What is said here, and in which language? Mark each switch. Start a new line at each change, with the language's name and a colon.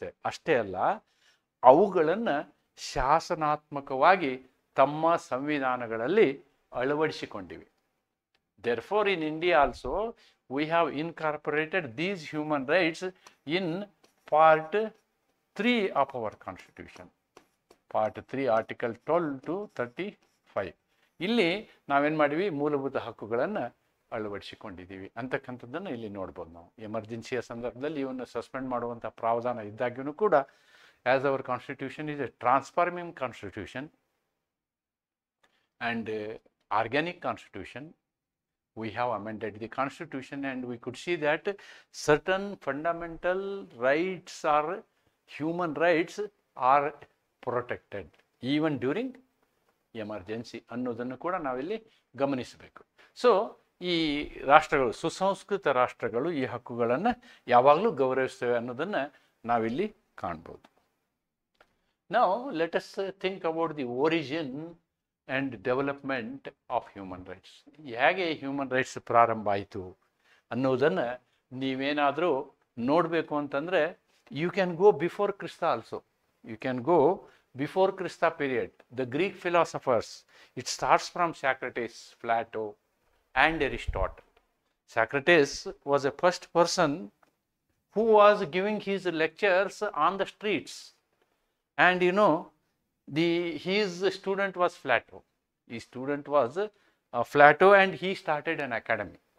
Kannada: ಅಷ್ಟೇ ಅಲ್ಲ, ಅವುಗಳನ್ನು ಶಾಸನಾತ್ಮಕವಾಗಿ ತಮ್ಮ ಸಂವಿಧಾನಗಳಲ್ಲಿ ಅಳವಡಿಸಿಕೊಂಡಿವೆ.
English: Therefore, in India also, we have incorporated these human rights in Part 3 of our Constitution. Part 3, Article 12 to 35.
Kannada: ಇಲ್ಲಿ ನಾವೇನು ಮಾಡಿವಿ? ಮೂಲಭೂತ ಹಕ್ಕುಗಳನ್ನು ಅಳವಡಿಸಿಕೊಂಡಿದ್ದೀವಿ ಅಂತಕ್ಕಂಥದ್ದನ್ನು ಇಲ್ಲಿ ನೋಡ್ಬೋದು ನಾವು. ಎಮರ್ಜೆನ್ಸಿಯ ಸಂದರ್ಭದಲ್ಲಿ ಇವನ್ನು ಸಸ್ಪೆಂಡ್ ಮಾಡುವಂಥ ಪ್ರಾವಧಾನ ಇದ್ದಾಗ್ಯೂ ಕೂಡ,
English: as our constitution is a transforming constitution and organic constitution, we have amended the constitution and we could see that certain fundamental rights or human rights are protected even during emergency
Kannada: ಅನ್ನೋದನ್ನು ಕೂಡ ನಾವಿಲ್ಲಿ ಗಮನಿಸಬೇಕು. So ಈ ರಾಷ್ಟ್ರಗಳು, ಸುಸಂಸ್ಕೃತ ರಾಷ್ಟ್ರಗಳು ಈ ಹಕ್ಕುಗಳನ್ನು ಯಾವಾಗಲೂ ಗೌರವಿಸ್ತವೆ ಅನ್ನೋದನ್ನು ನಾವಿಲ್ಲಿ ಕಾಣ್ಬೋದು.
English: Now let us think about the origin and development of human rights.
Kannada: ಹೇಗೆ ಹ್ಯೂಮನ್ ರೈಟ್ಸ್ ಪ್ರಾರಂಭ ಆಯಿತು ಅನ್ನೋದನ್ನು ನೀವೇನಾದರೂ ನೋಡಬೇಕು ಅಂತಂದರೆ,
English: You can go before Christ also. You can go before Christ period. The Greek philosophers, it starts from Socrates, Plato and Aristotle. Socrates was a first person who was giving his lectures on the streets, and you know, his student was Plato. His student was Plato, and he started an academy.